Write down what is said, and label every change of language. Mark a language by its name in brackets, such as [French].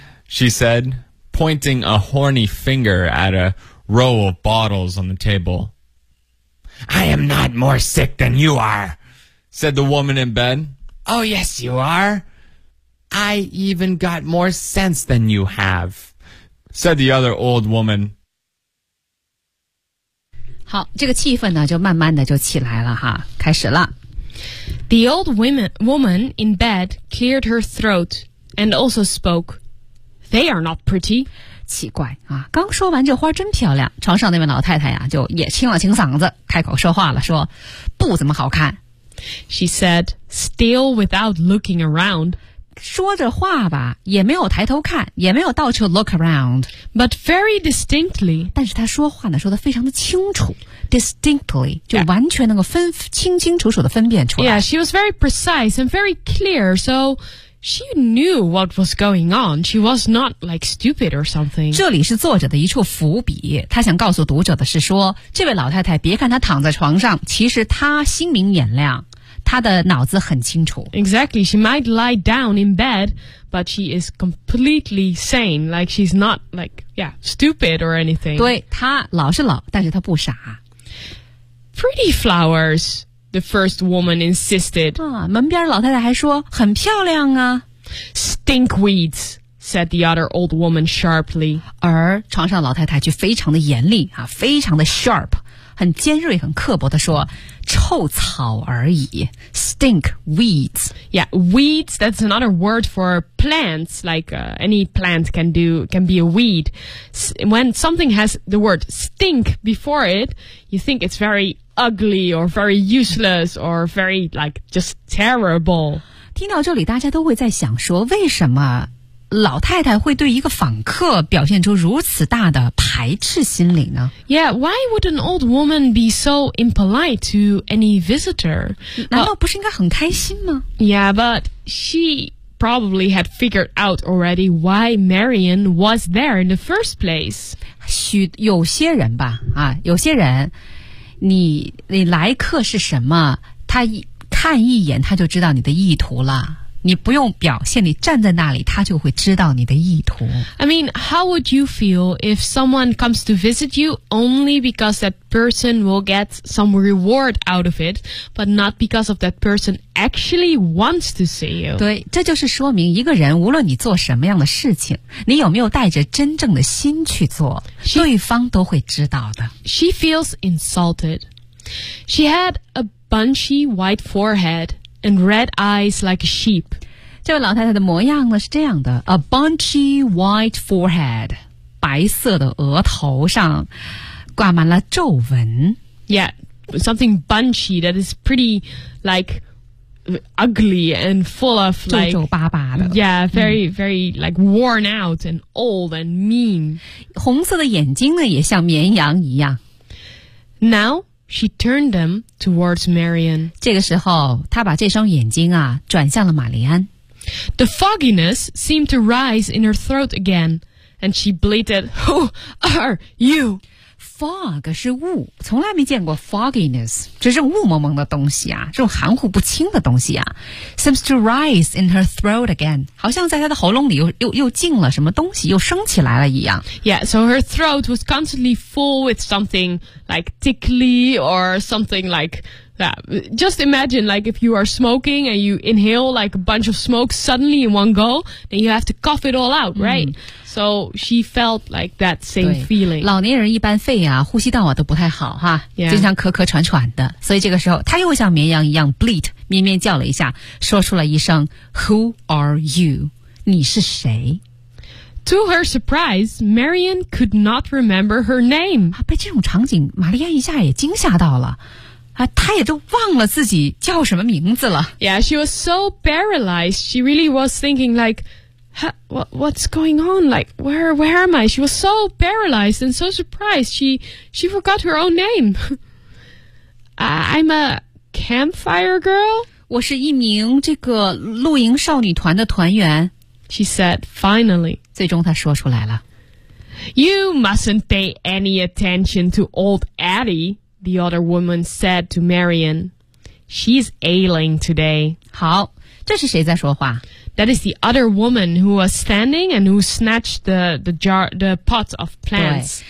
[English] She said, pointing a horny finger at a row of bottles on the table. I am not more sick than you are, said the woman in bed. Oh, yes, you are. I even got more sense than you have, said the other old woman. [Chinese] 好，这个气氛呢，就慢慢的就起来了哈，开始了。 [English] The old woman in bed cleared her throat and also spoke. They are not pretty. [Chinese] 奇怪啊，刚说完这花真漂亮，床上那位老太太呀、啊、就也清了清嗓子，开口说话了，说不怎么好看。 [English] She said, still without looking around. [Chinese] 说着话吧，也没有抬头看，也没有到处 [English] look around. But very distinctly. [Chinese] 但是她说话呢，说得非常的清楚。 Distinctly, 就完全能够分、yeah. 清清楚楚地分辨出来。 [English] Yeah, she was very precise and very clear, so she knew what was going on. She was not like stupid or something. [Chinese] 这里是作者的一处伏笔，他想告诉读者的是说，这位老太太别看她躺在床上，其实她心明眼亮，她的脑子很清楚。 [English] Exactly, she might lie down in bed, but she is completely sane, like she's not like, yeah, stupid or anything. [Chinese] 对，她老是老，但是她不傻。 [English] Pretty flowers, the first woman insisted. [Chinese] 啊，门边老太太还说很漂亮啊。 [English] Stinkweeds. Said the other old woman sharply. [Chinese] 而床上老太太却非常的严厉啊，非常的 sharp， 很尖锐、很刻薄的说：“臭草而已 ， [English] stink weeds. Yeah, weeds. That's another word for plants. Like、any plant can be a weed. When something has the word stink before it, you think it's very ugly or very useless or very like just terrible. [Chinese] 听到这里，大家都会在想说，为什么？老太太会对一个访客表现出如此大的排斥心理呢？ [English] Yeah, why would an old woman be so impolite to any visitor? [Chinese] 难道不是应该很开心吗？ [English] Yeah, but she probably had figured out already why Marion was there in the first place. [Chinese] 有些人吧，啊，有些人，你来客是什么，他看一眼他就知道你的意图了。你不用表现，你站在那里，他就会知道你的意图。 [English] I mean, how would you feel if someone comes to visit you only because that person will get some reward out of it, but not because of that person actually wants to see you? [Chinese] 对，这就是说明一个人无论你做什么样的事情，你有没有带着真正的心去做，对方都会知道的。 [English] She feels insulted. She had a bunchy white forehead. And red eyes like a sheep. [Chinese] 这位老太太的模样呢是这样的 ， [English] a bunchy white forehead， [Chinese] 白色的额头上挂满了皱纹。 [English] Yeah, something bunchy that is pretty like ugly and full of like [Chinese] 皱皱巴巴的。 [English] Yeah, very very like worn out and old and mean. [Chinese] 红色的眼睛呢也像绵羊一样。 [English] Now. She turned them towards Marion. [Chinese] 这个时候，她把这双眼睛啊转向了玛丽安。 [English] The fogginess seemed to rise in her throat again, and she bleated, "Who are you?" [Chinese] Fog 是雾，从来没见过 fogginess， 就这种雾蒙蒙的东西啊，这种含糊不清的东西啊。 [English] Seems to rise in her throat again， [Chinese] 好像在她的喉咙里又进了什么东西，又升起来了一样。 [English] Yeah, so her throat was constantly full with something like tickly or something like that. Just imagine like if you are smoking and you inhale like a bunch of smoke suddenly in one go, then you have to cough it all out, right?、Mm. So she felt like that same feeling. [Chinese] 老年人一般肺啊呼吸道啊都不太好哈、 [English] yeah. [Chinese] 经常咳咳喘喘的。所以这个时候她又像绵羊一样 bleat, 咩咩叫了一下说出了一声 [English] Who are you? [Chinese] 你是谁 [English] To her surprise, Marion could not remember her name.、 [Chinese] 啊、被这种场景玛丽安一下也惊吓到了、啊、她也就忘了自己叫什么名字了。 [English] Yeah, she was so paralyzed. She really was thinking like,What's going on? Like, where am I? She was so paralyzed and so surprised. She forgot her own name. I'm a campfire girl. [Chinese] 我是一名这个露营少女团的团员。 [English] She said, finally. [Chinese] 最终她说出来了。 [English] You mustn't pay any attention to old Addie, the other woman said to Marion. She's ailing today. [Chinese] 好，这是谁在说话？ [English] That is the other woman who was standing and who snatched the pot of plants.